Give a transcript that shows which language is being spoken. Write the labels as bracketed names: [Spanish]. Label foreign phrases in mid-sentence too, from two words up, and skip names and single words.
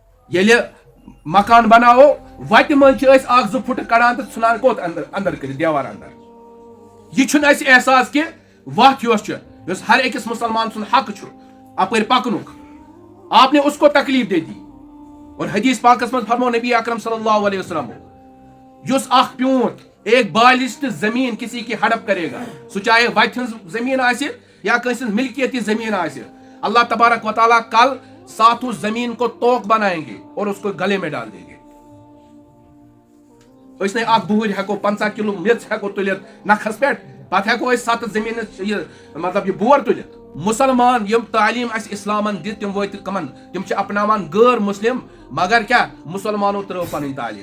[Kashmiri] ییٚلہِ مکان بناوو وتہِ منٛز چھِ أسۍ اکھ 2 فُٹ کڑان تہٕ ژھٕنان کوٚت اندر کٔرِتھ دیوار اندر. یہ چھُنہٕ اَسہِ احساس کہِ وتھ یۄس چھِ یۄس ہر أکِس مسلمان سُنٛد حق چھُ اپٲرۍ پکنُک [Urdu] آپ نے اس کو تکلیف دے دی. [Kashmiri] اور حدیث پاکس منٛز فرمو نبی اکرم صلی اللہ علیہ وسلم یُس اکھ پیوٗنت [Urdu] ایک بالشت زمین کسی کی ہڑپ کرے گا [Kashmiri] سُہ چاہے وتہِ ہٕنٛز زمین آسہِ یا کٲنٛسہِ ہٕنٛز ملکیتی زمین آسہِ اللہ تبارک و تعالیٰ [Urdu] کل ساتھ اس زمین کو توق بنائیں گے اور اس کو گلے میں ڈال دیں گے. [Kashmiri] أسۍ نے اکھ بوٗرۍ ہٮ۪کو 50 کلو میٚژ ہٮ۪کو تُلِتھ نکھس پٮ۪ٹھ پتہٕ ہٮ۪کو أسۍ 7 زمیٖنس مطلب یہِ بور تُلِتھ. مسلمان یِم تعلیٖم اَسہِ اِسلامن دِژ تِم وٲتۍ کمن تِم چھِ اپناوان غٲر مسلم مگر کیٛاہ مسلمانو ترٲو پنٕنۍ تعلیٖم.